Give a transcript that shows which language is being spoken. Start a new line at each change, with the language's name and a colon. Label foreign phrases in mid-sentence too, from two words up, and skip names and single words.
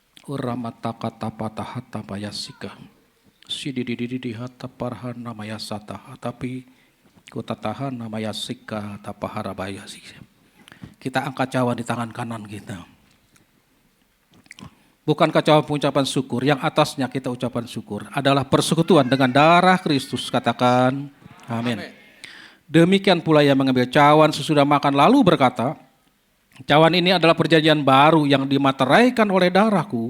Indonesian: Uramataka tapatahata mayasika. Sididididi hata parhana mayasata tapi kutatahan mayasika tapahara bayasika. Kita angkat cawan di tangan kanan kita. Bukankah cawan pengucapan syukur, yang atasnya kita ucapan syukur adalah persekutuan dengan darah Kristus. Katakan amin. Demikian pula yang mengambil cawan sesudah makan lalu berkata, cawan ini adalah perjanjian baru yang dimateraikan oleh darahku.